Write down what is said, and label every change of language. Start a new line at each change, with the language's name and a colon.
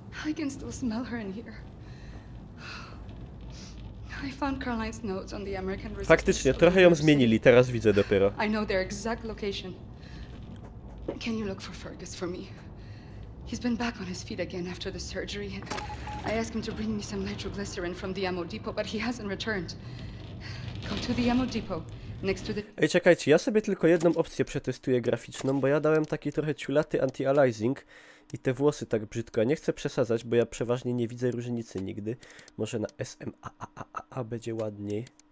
English: I can still smell her in here. I found Caroline's notes on the American resistance.
Polish: Faktycznie, trochę ją zmienili, teraz widzę dopiero.
English: I know their exact location. Can you look for Fergus for me? He's been back on his feet again after the surgery. I asked him to bring me some nitroglycerin from the ammo depot, but he hasn't returned. Go to the ammo depot, next to the...
Polish: Ej, czekajcie, ja sobie tylko jedną opcję przetestuję graficzną, bo ja dałem taki trochę ciulaty anti-aliasing i te włosy tak brzydko. Ja nie chcę przesadzać, bo ja przeważnie nie widzę różnicy nigdy. Może na SMAAA będzie ładniej.